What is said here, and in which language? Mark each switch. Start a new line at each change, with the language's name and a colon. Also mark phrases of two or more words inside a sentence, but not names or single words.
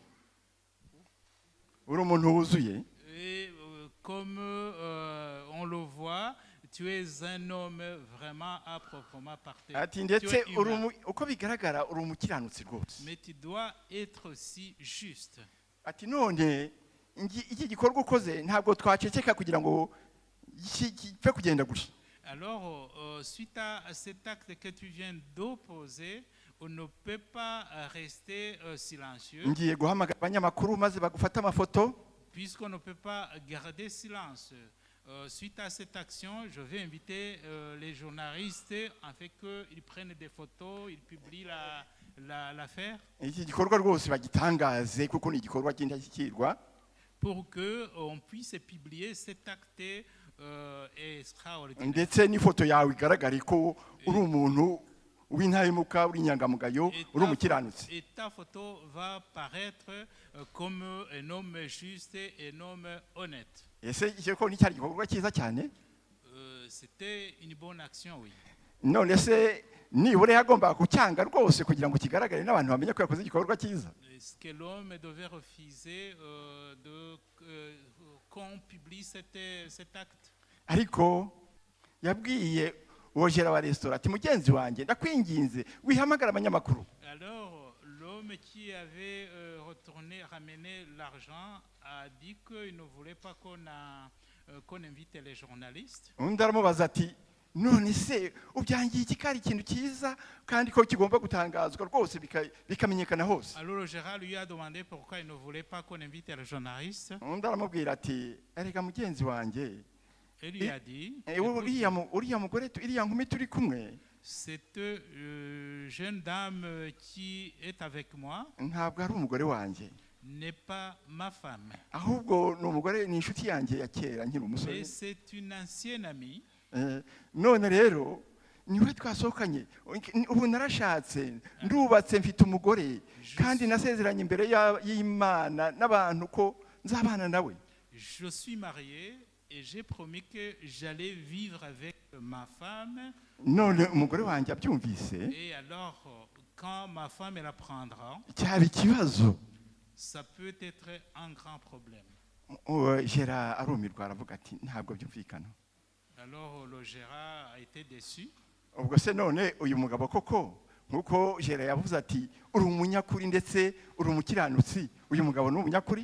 Kinyarwanda: Uri umuntu wuzuye.
French: Et comme on le voit, tu es un homme vraiment à proprement parler.
Kinyarwanda: Ati ndetse uko bigaragara uri umukiranutsi rwose.
French: Mais tu dois être aussi juste.
Kinyarwanda: Ati none iki gikorwa ukoze ntabwo twaceceka kugira ngo gipfe kugenda gusa.
French: Alors, suite à cet acte que tu viens d'opposer, on ne peut pas rester silencieux.
Kinyarwanda: Ngiye guhamagara abanyamakuru maze bagufata amafoto.
French: Puisqu'on ne peut pas garder silence. Suite à cette action, je vais inviter les journalistes afin qu'ils prennent des photos, ils publient l'affaire.
Kinyarwanda: Iki gikorwa rwose bagitangaze kuko ni igikorwa cy'indashyikirwa.
French: Pour qu'on puisse publier cet acte extraordinaire.
Kinyarwanda: Ndetse n'ifoto yawe igaragare ko uri umuntu w'intahemuka uri inyangamugayo uri umukiranutsi.
French: Et ta photo va paraître comme un homme juste et un homme honnête.
Kinyarwanda: Ese icyo ko ni cyari igikorwa cyiza cyane.
French: C'était une bonne action, oui.
Kinyarwanda: None se nibure yagombaga kucyanga rwose kugira ngo kigaragare n'abantu bamenye ko yakoze igikorwa cyiza.
French: Est-ce que l'homme devait refuser qu'on publie cet acte?
Kinyarwanda: Ariko yabwiye uwo Gera wa restaurant ati mugenzi wanjye ndakwinginze wihamagara abanyamakuru.
French: Alors l'homme qui avait ramené l'argent a dit qu'il ne voulait pas qu'on invite les journalistes.
Kinyarwanda: Undi aramubaza ati none se ubyangiye iki kari ikintu cyiza kandi ko kigomba gutangazwa rwose bikamenyekana hose.
French: Alors le gérant lui a demandé pourquoi il ne voulait pas qu'on invite les journalistes.
Kinyarwanda: Undi aramubwira ati erega mugenzi wanjye.
French: Et lui a dit
Kinyarwanda: uriya mugore iriya nkumi turi kumwe.
French: Cette jeune dame qui est avec moi
Kinyarwanda: ntabwo ari umugore wanjye.
French: N'est pas ma femme.
Kinyarwanda: Ahubwo ni umugore ni inshuti yanjye ya kera nkiri umusore.
French: Mais c'est une ancienne amie.
Kinyarwanda: None rero niwe twasohokanye ubu narashatse ndubatse mfite umugore kandi nasezeranye imbere y'Imana n'abantu ko nzabana nawe.
French: Je suis marié et j'ai promis que j'allais vivre avec ma femme.
Kinyarwanda: None umugore wanjye abyumvise.
French: Et alors quand ma femme la prendra,
Kinyarwanda: cyaba ikibazo.
French: Ça peut être un grand problème.
Kinyarwanda: Gera arumirwa aravuga ati ntabwo byumvikana.
French: Alors le gérant a été déçu.
Kinyarwanda: Ubwo se none uyu mugabo koko nkuko Gera yavuze ati uri umunyakuri ndetse uri umukiranutsi uyu mugabo ni umunyakuri.